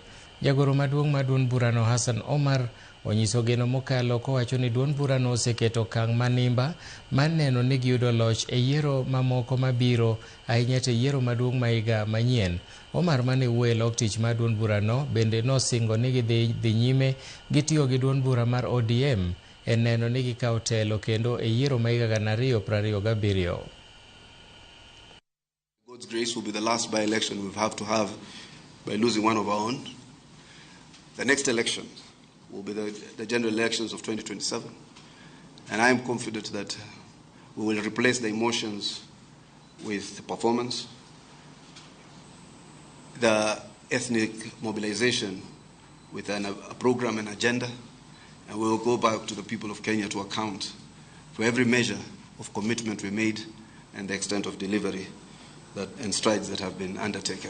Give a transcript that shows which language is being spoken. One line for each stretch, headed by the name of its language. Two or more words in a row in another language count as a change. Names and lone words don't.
Luo (Kenya and Tanzania): Jagoro maduong' ma duond burano Hassan Omar onyiso geno mokalo kowacho ni duond burano oseketo okang' manimba mar neno ni giyudo loch e yiero mamoko mabiro, ahinya to yiero maduong' ma higa manyien. Omar mane wuoyo e lok tich mar duond burano bende nosingo ni gidhi nyime gitiyo gi duond bura mar ODM e neno ni gikawo telo kendo e yiero ma higa 2027.
English: God's grace will be the last by-election we have to have by losing one of our own. The next election will be the general elections of 2027. And I am confident that we will replace the emotions with performance, the ethnic mobilization with a program and agenda, and we will go back to the people of Kenya to account for every measure of commitment we made and the extent of delivery and strides that have been undertaken.